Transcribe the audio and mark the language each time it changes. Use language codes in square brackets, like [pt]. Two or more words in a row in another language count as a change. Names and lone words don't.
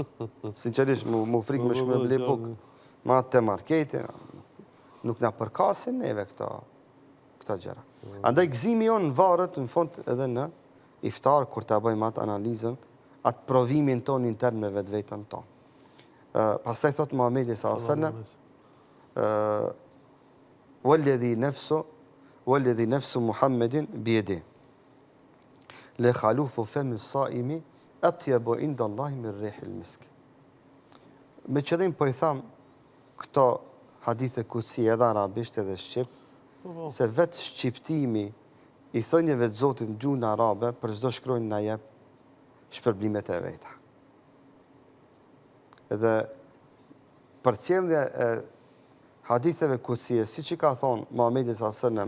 [sq] Sinqerisht, mu frikë me shku me ble bukë. Ma të marketi, nuk nga përkasin neve këta gjera. Andaj gëzimi jonë në varët, në fond edhe në iftar, kur të bëjmë atë analizën, atë provimin tonë intern me vetë vetën tonë. Pastaj thotë Muhamedi s.a.s. [ar] والذي نفس محمد بيده. لخلوف فم الصائم أطيب عند الله من ريح المسك. [sq] Me qëllim po i tham këto hadithe kutsi edhe arabisht edhe shqip, se vetë shqiptimi i thënjeve të Zotit në gjuhën arabe për çdo shkrojnë na jep shpërblimet e veta. Edhe për cilëndje e haditheve kutsie, si që ka thonë Muhamedi s.a.s.